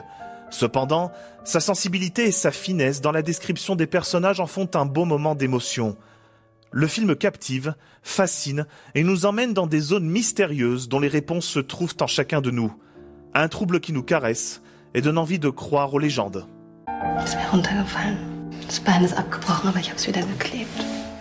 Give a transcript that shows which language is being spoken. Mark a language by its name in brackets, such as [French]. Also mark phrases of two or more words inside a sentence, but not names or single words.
[French] Cependant, sa sensibilité et sa finesse dans la description des personnages en font un beau moment d'émotion. Le film captive, fascine et nous emmène dans des zones mystérieuses dont les réponses se trouvent en chacun de nous. Un trouble qui nous caresse et donne envie de croire aux légendes. [German] Es ist mir runtergefallen. Das Bein ist abgebrochen, aber ich habe es wieder geklebt.